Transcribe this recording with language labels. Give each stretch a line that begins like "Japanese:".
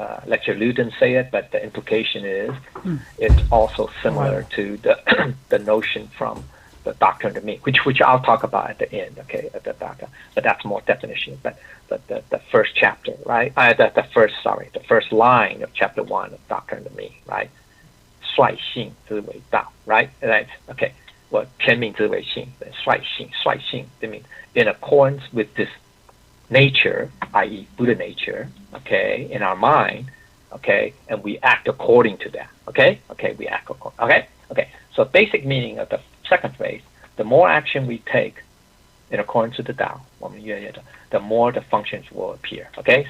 English: Lecturer Liu didn't say it, but the implication is it's also similar to the notion from the Doctrine of Me, which I'll talk about at the end. Okay, at the back, but that's more definition. But the first chapter, right? The first line of chapter 1 of Doctrine of Me, right?
Chinese: 率性之为道, right?
English: Right? Okay. Well,
Chinese: 天命之为性,
English: 率性, I mean, in accordance with this nature, i.e., Buddha nature, okay, in our mind, okay, and we act according to that, okay, we act according, okay. So basic meaning of the second phrase: the more action we take in accordance with the Tao, the more the functions will appear, okay.